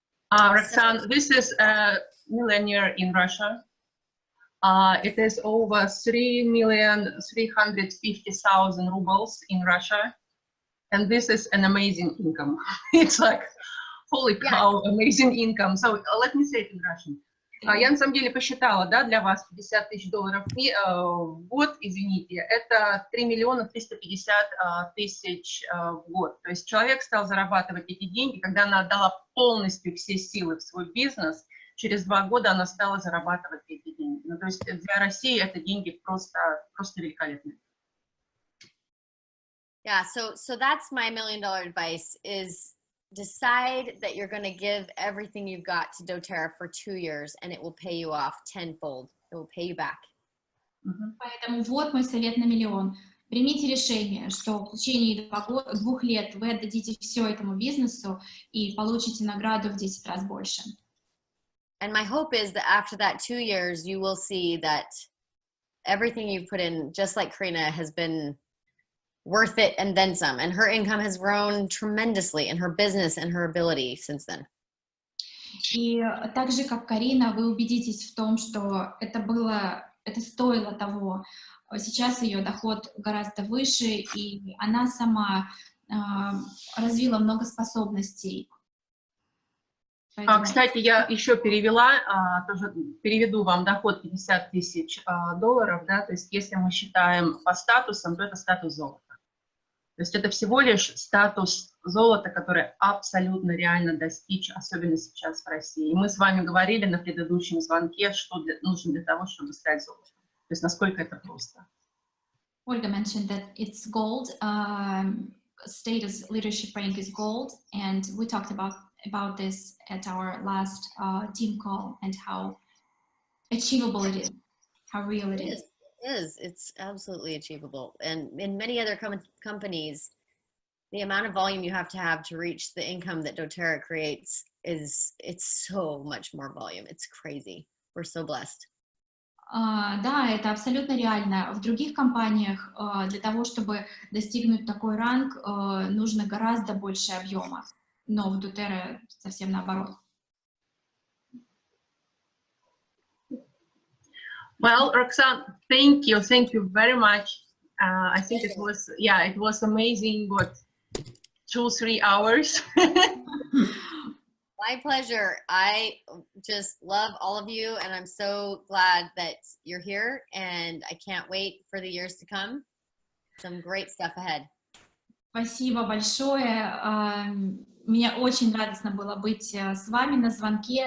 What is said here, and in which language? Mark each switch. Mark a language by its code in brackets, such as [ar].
[en] Roxanne, this is a millionaire in Russia. It is over 3,350,000 rubles in Russia. And this is an amazing income. It's like, holy cow, amazing income. So let me say it in Russian. [ru] Я на самом деле посчитала, да, для вас $50 тысяч в год, извините, это 3,350,000 в год. То есть человек стал зарабатывать эти деньги, когда она отдала полностью все силы в свой бизнес, через 2 года она стала зарабатывать эти деньги. Ну, то есть для России это деньги просто великолепные. [en] Yeah, so that's my $1 million advice is decide that you're going to give everything you've got to doTERRA for 2 years and it will pay you off tenfold. It will pay you back. [ru] Поэтому вот мой совет на миллион. Примите решение, что в течение 2 лет вы отдадите все этому бизнесу и получите награду в 10 раз больше. [en] And my hope is that after that 2 years, you will see that everything you've put in, just like Karina, has been worth it and then some. And her income has grown tremendously in her business and her ability since then. [ru] И так же, как Карина, вы убедитесь в том, что это стоило того. Сейчас ее доход гораздо выше, и она сама развила много способностей. Кстати, я еще перевела, тоже переведу вам доход $50 тысяч, да, то есть если мы считаем по статусам, то это статус золота. То есть это всего лишь статус золота, который абсолютно реально достичь, особенно сейчас в России. И мы с вами говорили на предыдущем звонке, что нужно для того, чтобы стать золотом. То есть насколько это просто. [en] Ольга mentioned that it's gold, status leadership rank is gold, and we talked about this at our last team call and how achievable it is, how real it is. It is. It's absolutely achievable. And in many other companies, the amount of volume you have to reach the income that doTERRA creates it's so much more volume. It's crazy. We're so blessed. [ru] Да, это абсолютно реально. В других компаниях для того, чтобы достигнуть такой ранг, нужно гораздо больше объема. Но в doTERRA совсем наоборот. [en] Well, Roxanne, thank you very much. I think it was amazing. What, 2-3 hours? My pleasure. I just love all of you, and I'm so glad that you're here, and I can't wait for the years to come. Some great stuff ahead. [ru] Спасибо большое. Мне очень радостно было быть с вами на звонке.